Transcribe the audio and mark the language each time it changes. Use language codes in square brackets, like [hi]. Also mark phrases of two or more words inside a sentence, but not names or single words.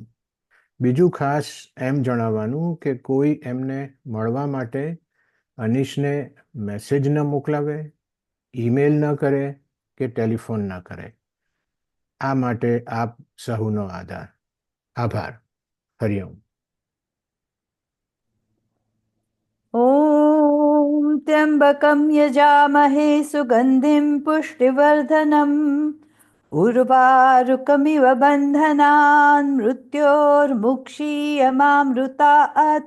[gu] બીજું ખાસ એમ જણાવવાનું કે કોઈ એમને મળવા માટે અનીશને મેસેજ ન મોકલાવે, ઈમેલ ન કરે કે ટેલિફોન ન કરે. આ માટે આપ સહુનો આભાર. હરિઓમ. [sa] ॐ त्र्यम्बकं यजामहे सुगन्धिं पुष्टिवर्धनम् उर्वारुकमिव बन्धनान् मृत्योर्मुक्षीयमामृतात्।